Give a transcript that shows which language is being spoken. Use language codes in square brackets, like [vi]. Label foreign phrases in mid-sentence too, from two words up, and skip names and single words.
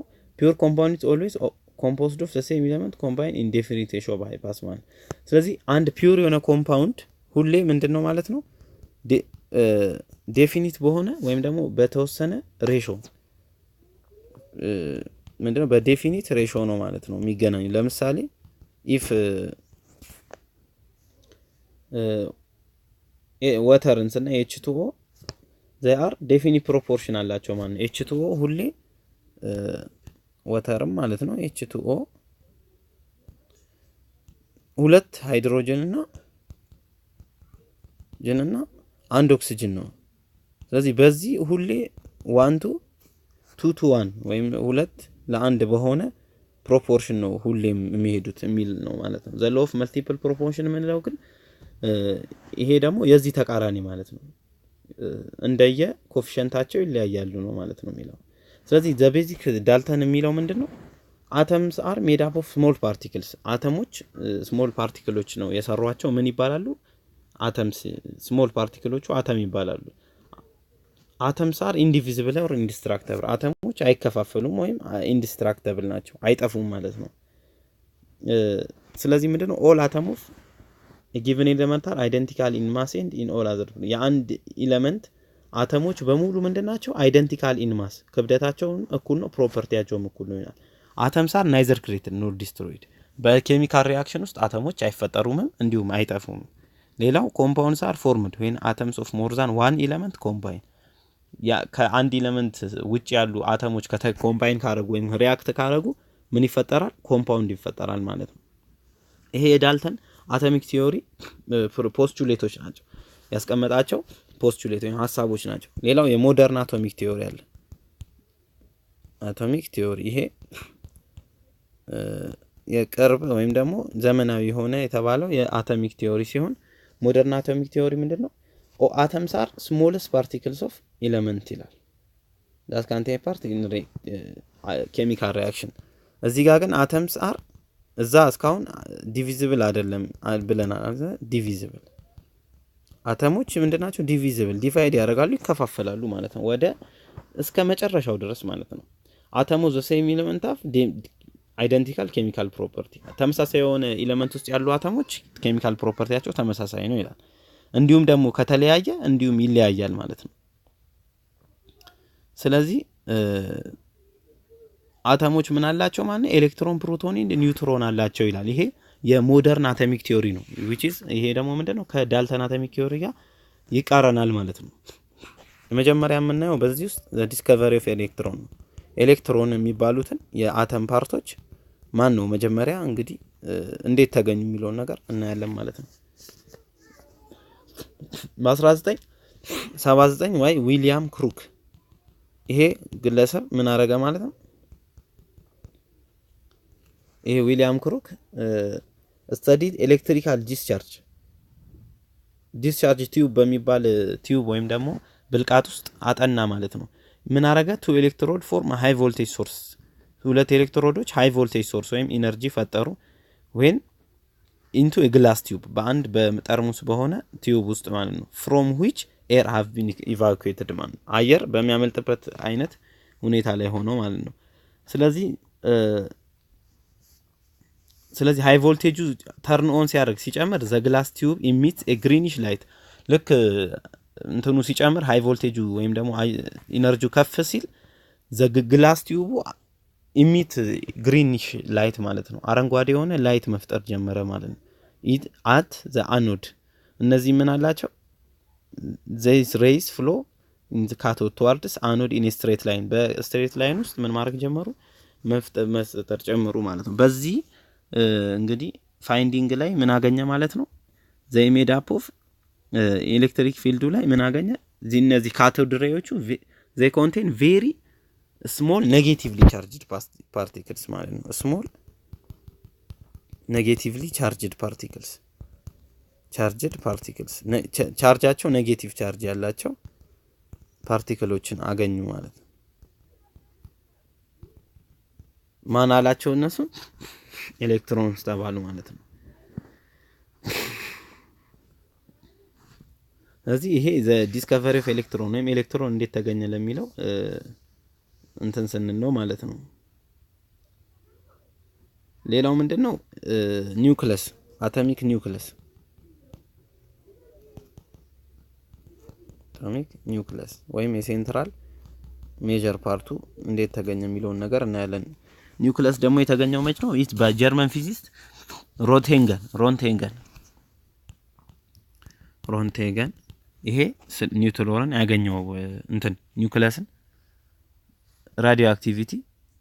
[en] pure compound is always composed of the same element combine in definite ratio by pass [am] ማለት። ስለዚህ አንድ ፒውር የሆነ ኮምፓውንድ ሁሌ ምንድነው ማለት ነው ዴፊኒት በሆነ ወይም ደግሞ በተወሰነ ሬሾ ምንድነው [en] በdefinite ratio [am] ነው ማለት ነው የሚገናኙ። ለምሳሌ ኢፍ ወተርን ስና H2O [en] they are definite proportion [am] አላቸው ማለት ነው። H2O ሁሌ ወተርም ማለት ነው H2O ሁለት ሃይድሮጅን እና አንድ ኦክሲጅን ነው ስለዚህ በዚህ ሁሌ [en] 1 to 2 to 1 [am] ወይም 2 ለ1 በሆነ ፕሮፖርሽን ነው ሁሌም የሚሄዱት የሚል ነው ማለት ነው ዘ [en] law of multiple proportion [am] ምንለው ግን ይሄ ደግሞ የዚህ ተቃራኒ ማለት ነው እንደየ ኮኤፊሺየንታቸው ይለያያሉ ነው ማለት ነው የሚለው ስለዚህ [en] the basic Dalton [am] የሚለው ምንድነው [en] atoms are made up of small particles [am] አተሞች [en] small particles [am] ነው የሰሯቸው ምን ይባላሉ [en] atoms small particles [am] አተም ይባላሉ [en] atoms are indivisible or indestructible [am] አተሞች አይከፋፈሉም ወይም indestructible ናቸው አይጠፉም ማለት ነው ስለዚህ ምንድነው [en] all atoms of a given element are identical in mass and in all other [am] የአንድ ኤሌመንት አተሞች በሙሉ ምንድናቸው [en] identical in mass [am] ክብደታቸው እኩል ነው ፕሮፐርቲያቸው እኩል ነው ይላል [en] atoms are neither created nor destroyed [am] በኬሚካል ሪአክሽን ውስጥ አተሞች አይፈጠሩም እንዲሁም አይጠፉም ሌላው [en] compounds are formed when atoms of more than one element combine [am] ያ ከአንድ ኤሌመንት ውጭ ያሉ አተሞች ኮምባይን ካረጉ ወይም ሪአክት ካረጉ ምን ይፈጠራል ኮምፓውንድ ይፈጠራል ማለት ነው ይሄ የዳልተን [en] atomic theory [am] ፖስቱሌቶች ናቸው ያስቀመጣቸው ፖስቱሌት ወይም ሐሳቦች ናቸው ሌላው [en] የmodern atomic theory [am] አለ [en] atomic theory [am] ይሄ የቅርብ ወይም ደግሞ ዘመናዊ ሆነ የተባለው [en] የatomic theory [am] ሲሆን [en] modern atomic theory [am] ምንድነው [en] atoms are smallest particles of element ይላል that can take part in chemical reaction [am] እዚህ ጋር ግን [en] atoms are [am] እዛ እስካሁን divisible አይደለም ብለናል divisible አተሞች ምንድናቸው [en] divisible divide [am] ያደርጋሉ ይከፋፈላሉ ማለት ነው ወደ እስከ መጨረሻው ድረስ ማለት ነው አተሞች [en] the same element have identical chemical property [am] ተመሳሳይ የሆነ ኤሌመንት ውስጥ ያሉ አተሞች [en] chemical propertyያቸው [am] ተመሳሳይ ነው ይላል እንዲሁም ደግሞ ከተለያየ እንዲሁም ይለያያል ማለት ነው ስለዚህ አተሞች ምን አላቸው ማለት ኤሌክትሮን ፕሮቶን እና ኒውትሮን አላቸው ይላል ይሄ [en] የmodern atomic theory [am] ነው [en] which is [am] ይሄ ደግሞ ምንድነው [en] ከDalton atomic theory [am] ጋር ይቃረናል ማለት ነው መጀመሪያ የምናየው በዚህ ውስጥ [en] the discovery of electron [am] ኤሌክትሮን የሚባሉትን የአተም ፓርቶች ማን ነው መጀመሪያ እንግዲህ እንዴት ተገኙ የሚለው ነገር እናያለን ማለት ነው በ1979 ዋይ ዊሊያም ክሩክ ይሄ ግለሰብ ምን አረጋ ማለት ነው ይሄ ዊሊያም ክሩክ [en] studied electrical discharge tube [am] በሚባል ቲዩብ ወይም ደግሞ ብልቃት ውስጥ አጠና ማለት ነው ምን አረጋ [en] two electrode form a high voltage source [am] ሁለት ኤሌክትሮዶች [en] high voltage source [am] ወይም ኢነርጂ ፈጠሩ [en] when into a glass tube [am] በአንድ በጠርሙስ በሆነ ቲዩብ ውስጥ ማለት ነው [en] from which air have been evacuated [am] ማለት ነው አየር በሚያመልጥበት አይነት ሁኔታ ላይ ሆኖ ማለት ነው ስለዚህ [en] high voltageጁ turn on [am] ሲያደርግ ሲጨምር [en] the glass tube emits a greenish light [am] ልክ እንትኑ ሲጨምር [en] high voltageጁ [am] ወይም ደግሞ ኢነርጂው ከፍ ሲል the [en] glass tube emit greenish light [am] ማለት ነው አረንጓዴ የሆነ ላይት መፍጠር ጀመረ ማለት ነው [en] it at the anode [am] እነዚህ ምን አላቸው [en] these rays flow in the cathode towards anode in a straight line በstraight line [am] ውስጥ ምን ማድረግ ጀመሩ መፍጠር ጀመሩ ማለት ነው በዚህ እንግዲህ ፋይንዲንግ ላይ ምን አገኘ ማለት ነው [en] they made up of electric fieldዱ [am] ላይ ምን አገኘ እነዚህ [en] cathode rayቹ they contain very small negatively charged particles [am] ማለት ነው [en] small negatively charged particles [am] ቻርጃቸው [en] negative charge [am] ያላቸው ፓርቲክሎችን አገኙ ማለት ነው ማን አላቸው እነሱ ኤሌክትሮንስ ተባሉ ማለት ነው ስለዚህ ይሄ [en] the discovery of electron [am] ወይም ኤሌክትሮን እንዴት ተገኘ ለሚለው እንትን ስንል ነው ማለት ነው ሌላው ምንድነው ኒውክለስ [en] atomic nucleus [am] ወይም [en] የcentral major partቱ [am] እንዴት ተገኘ የሚለው ነገር እናያለን ኒውክለስ ደግሞ የተገኘው መች ነው ይህ በጀርመን ፊዚስት ሮንቴገን ይሄ ኒውትሮንን ያገኘው እንትን ኒውክለስን [en] radio activity